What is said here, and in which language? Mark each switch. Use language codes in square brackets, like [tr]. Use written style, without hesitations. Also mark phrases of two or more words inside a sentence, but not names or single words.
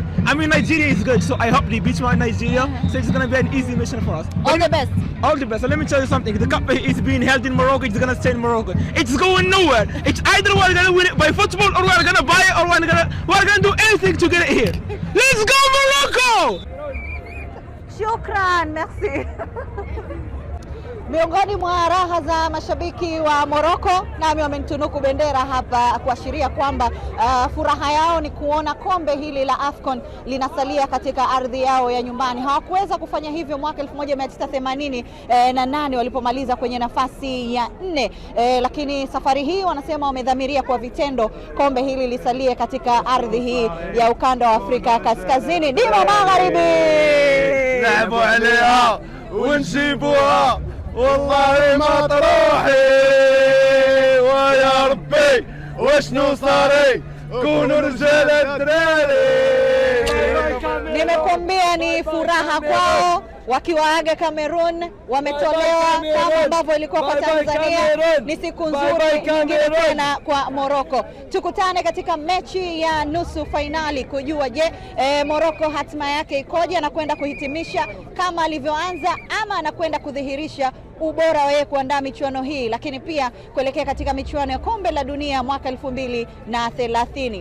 [en] I mean, Nigeria is good, so I hope they beat Nigeria, so it's gonna be an easy mission for us. All the best. All the best. So let me tell you something. The cup is being held in Morocco. It's gonna stay in Morocco. It's going nowhere. It's either we're gonna win it by football, or we're gonna buy it, or we're gonna do anything to get it here. Let's go Morocco! [ar] Shukran, merci. [sw] Miongoni mwa raha za mashabiki wa Morocco, nami wamenitunuku bendera hapa kuashiria kwamba furaha yao ni kuona kombe hili la AFCON linasalia katika ardhi yao ya nyumbani. Hawakuweza kufanya hivyo mwaka 1988 walipomaliza kwenye nafasi ya 4, lakini safari hii wanasema wamedhamiria kwa vitendo kombe hili lisalie katika ardhi hii ya ukanda wa Afrika Kaskazini. Dima Magharibi. [ar] نلعبوا عليها ونجيبوها والله ما تروحي ويا ربي وشنو صاري كونوا رجال الدراري. [sw] Nimekuambia ni furaha kwao wakiwaaga Cameroon, wametolewa kama ambavyo ilikuwa kwa Tanzania. Ni siku nzuri nyingine tena kwa Morocco. Tukutane katika mechi ya nusu fainali kujua je, Morocco hatima yake ikoje na kwenda kuhitimisha kama alivyoanza ama anakwenda kudhihirisha ubora wa yeye kuandaa michuano hii, lakini pia kuelekea katika michuano ya kombe la dunia mwaka 2030.